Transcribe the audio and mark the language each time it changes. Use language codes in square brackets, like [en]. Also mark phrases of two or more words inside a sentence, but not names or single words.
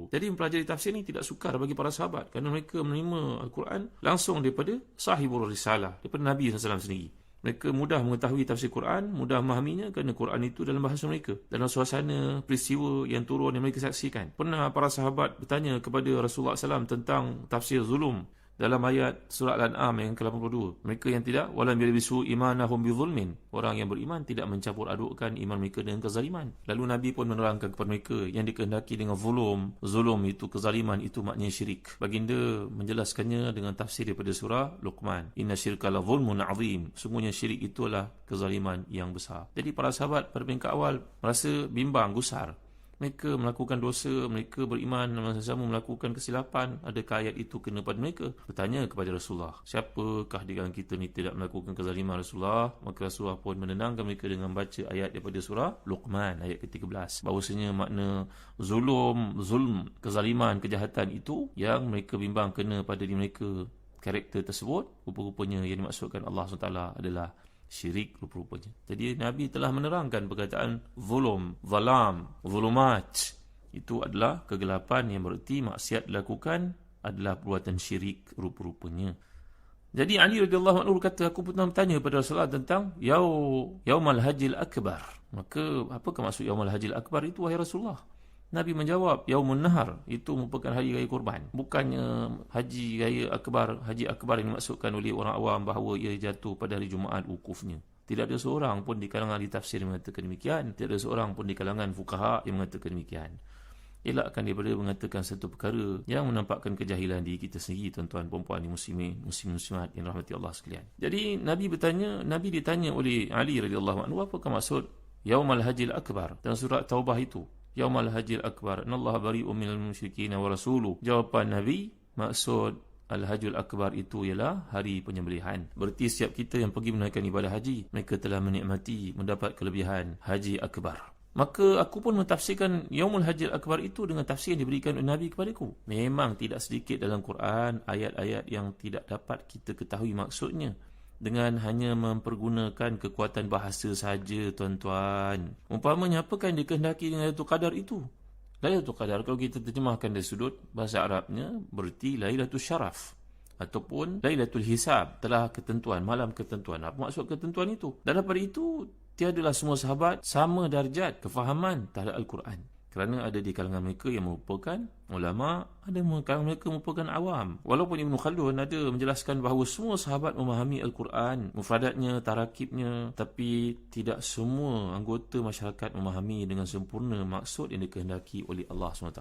[ms] Jadi mempelajari tafsir ini tidak sukar bagi para sahabat, kerana mereka menerima Al-Quran langsung daripada [ar] صاحب الرسالة, [ms] daripada Nabi SAW sendiri. Mereka mudah mengetahui tafsir Quran, mudah memahaminya kerana Quran itu dalam bahasa mereka, dalam suasana peristiwa yang turun yang mereka saksikan. Pernah para sahabat bertanya kepada Rasulullah SAW tentang tafsir zulum dalam ayat surat Al-An'am yang ke-82. Mereka yang tidak, [ar] ولم يلبسوا إيمانهم بظلم, [ms] orang yang beriman tidak mencampur adukkan iman mereka dengan kezaliman. Lalu Nabi pun menerangkan kepada mereka yang dikehendaki dengan zulum itu kezaliman, itu maknanya syirik. Baginda menjelaskannya dengan tafsir daripada surah Luqman, [ar] إن الشرك لظلم عظيم, [ms] sungguhnya syirik itulah kezaliman yang besar. Jadi para sahabat pada peringkat awal merasa bimbang, gusar. Mereka melakukan dosa, mereka beriman sama-sama melakukan kesilapan. Adakah ayat itu kena pada mereka? Bertanya kepada Rasulullah, siapakah di kalangan kita ni tidak melakukan kezaliman Rasulullah? Maka Rasulullah pun menenangkan mereka dengan baca ayat daripada surah Luqman ayat ke-13, bahawasanya makna zulm, kezaliman, kejahatan itu yang mereka bimbang kena pada diri mereka, karakter tersebut, rupa-rupanya yang dimaksudkan Allah SWT adalah syirik rupa-rupanya. Jadi Nabi telah menerangkan perkataan zulum, zalam, zulumat. Itu adalah kegelapan yang bererti maksiat dilakukan adalah perbuatan syirik rupa-rupanya. Jadi Ali [ar] رضي الله عنه [ms] kata, aku pernah bertanya kepada Rasulullah tentang [ar] يوم الحج الأكبر. [ms] Maka apakah maksud [ar] يوم الحج الأكبر [ms] itu wahai Rasulullah? Nabi menjawab, [ar] يوم النحر, [ms] itu merupakan hari raya kurban. Bukannya haji raya akbar, haji akbar yang dimaksudkan oleh orang awam bahawa ia jatuh pada hari Jumaat wukufnya. Tidak ada seorang pun di kalangan ahli tafsir yang mengatakan demikian. Tidak ada seorang pun di kalangan fuqaha yang mengatakan demikian. Elakkan daripada mengatakan satu perkara yang menampakkan kejahilan diri kita sendiri, tuan-tuan perempuan muslimat yang rahmati Allah sekalian. Jadi Nabi ditanya oleh Ali [ar] رضي الله عنه, [ms] apakah maksud [ar] يوم الحج الأكبر [ms] dalam surat Taubah itu? [ar] يوم الحج الأكبر، إن الله بريء من المشركين ورسوله. [ms] Jawapan Nabi, maksud [ar] الحج الأكبر [ms] itu ialah hari penyembelihan. Berarti setiap kita yang pergi menunaikan ibadah haji, mereka telah menikmati, mendapat kelebihan Haji Akbar. Maka aku pun mentafsirkan [ar] يوم الحج الأكبر [ms] itu dengan tafsir yang diberikan oleh Nabi kepadaku. Memang tidak sedikit dalam Quran ayat-ayat yang tidak dapat kita ketahui maksudnya dengan hanya mempergunakan kekuatan bahasa saja, tuan-tuan. Umpamanya, apakah yang dikehendaki dengan [ar] ليلة القدر [ms] itu? [ar] ليلة القدر, [ms] kalau kita terjemahkan dari sudut bahasa Arabnya, berarti [ar] ليلة الشرف [ms] ataupun [ar] ليلة الحساب, [ms] telah ketentuan, malam ketentuan. Apa maksud ketentuan itu? Dan daripada itu, tiadalah semua sahabat sama darjat kefahaman terhadap Al-Quran. Kerana ada di kalangan mereka yang merupakan ulama, ada di kalangan mereka merupakan awam. Walaupun Ibn Khaldun ada menjelaskan bahawa semua sahabat memahami Al-Quran, mufradatnya, tarakibnya, tapi tidak semua anggota masyarakat memahami dengan sempurna maksud yang dikehendaki oleh Allah SWT.